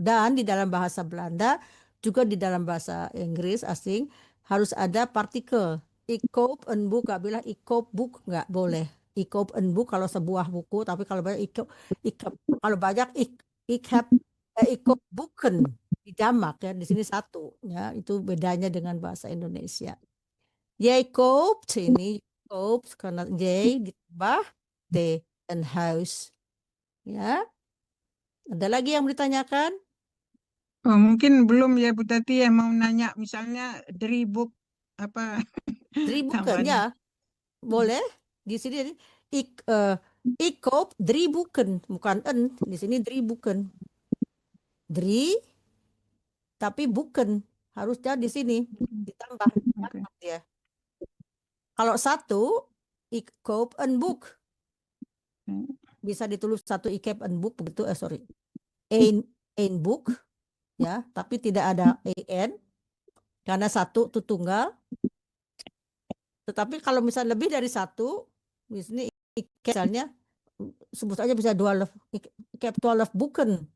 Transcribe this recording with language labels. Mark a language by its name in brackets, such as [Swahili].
[Indonesian] Dan di dalam bahasa Belanda juga di dalam bahasa Inggris asing harus ada partikel. [Dutch] Ik koop een boek, [Indonesian] gak bilang [Dutch] ik koop boek, [Indonesian] nggak boleh. [Dutch] Ik koop een boek [Indonesian] kalau sebuah buku, tapi kalau banyak kalau banyak [Dutch] ik koop boeken [Indonesian] di jamak ya, di sini satu ya, itu bedanya dengan bahasa Indonesia. [Dutch] Jij koopt [Indonesian] ini [Dutch] koopt [Indonesian] karena [Dutch] jij [Indonesian] ditambah [Dutch] t een huis. [Indonesian] Ya. Ada lagi yang ditanyakan? Oh, mungkin belum ya Bu Tati ya, mau nanya misalnya [Dutch] drieboek [Indonesian] apa? [Dutch] Drieboeken [Indonesian] Tambahan. ya. Boleh. Di sini [Dutch] ik koop 3 boeken, [Indonesian] bukan [Dutch] een. [Indonesian] Di sini 3 boeken. 3 tapi boeken harusnya di sini ditambah Oke. ya. Kalau [Dutch] 1 ik koop een boek. [Indonesian] Bisa ditulis [Dutch] 1 ik heb een boek [Indonesian] begitu, [Dutch] sorry. Een boek [Indonesian] ya, tapi tidak ada en karena 1 itu tunggal. Tetapi kalau misalnya lebih dari 1, misalnya misalnya sebut aja bisa 12, [Dutch] ik heb 12 boeken.